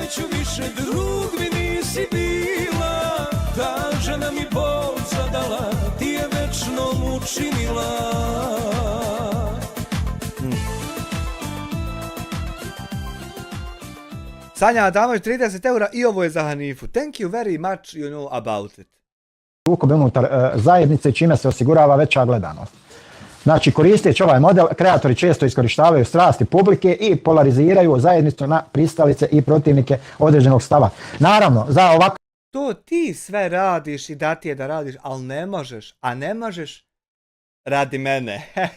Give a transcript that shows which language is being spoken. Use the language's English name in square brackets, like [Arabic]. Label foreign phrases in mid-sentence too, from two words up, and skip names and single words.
[Serbian] Neću više, drug mi nisi bila, ta žena mi bol zadala, ti je večnom učinila. Sanja Adamović 30 eura i ovo je za Hanifu. [English] Thank you very much, you know about it. [Bosnian] Sukob unutar zajednice čime se osigurava veća gledanost. Znači, koristeći ovaj model, kreatori često iskorištavaju strasti publike i polariziraju zajednicu na pristalice i protivnike određenog stava. Naravno, za ovako... To ti sve radiš i da ti je da radiš, ali ne možeš, a ne možeš radi mene.